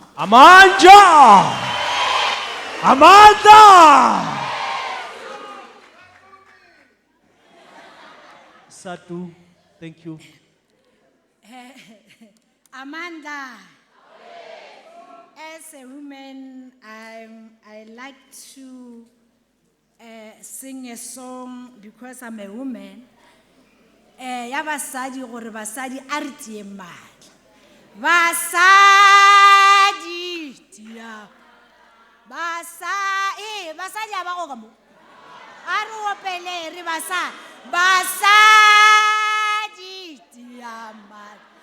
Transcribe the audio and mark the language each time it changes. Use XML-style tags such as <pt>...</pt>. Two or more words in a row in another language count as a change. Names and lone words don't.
<en>Amanda! Satu, thank you. Amanda, as a woman, I like to sing a song because I'm a woman.</en> <tn>Ya basadi gore basadi a re tie madi. Basadi tia. Basadi a ba go ka mo. A re opele re basadi. Basadi tia madi.</tn>